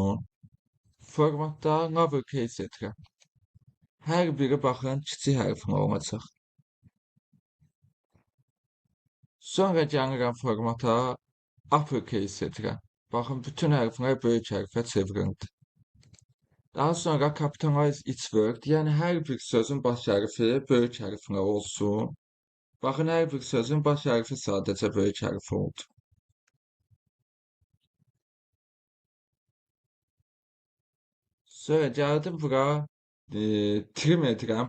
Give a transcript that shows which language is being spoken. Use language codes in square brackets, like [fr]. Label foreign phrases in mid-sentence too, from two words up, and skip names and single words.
[en] Formatda lowercase [az] edirəm. Hər biri baxın kiçik hərflə olacaq. Sonra gəlirəm formata uppercase edirəm. Baxın bütün hərflər böyük hərfə çevrildi. Daha sonra [en] capitalize each word, [az] yəni hər bir sözün baş hərfi böyük hərflə olsun. Baxın hər bir sözün baş hərfi sadəcə böyük hərf oldu. Sonra gəldim bura trim edirəm.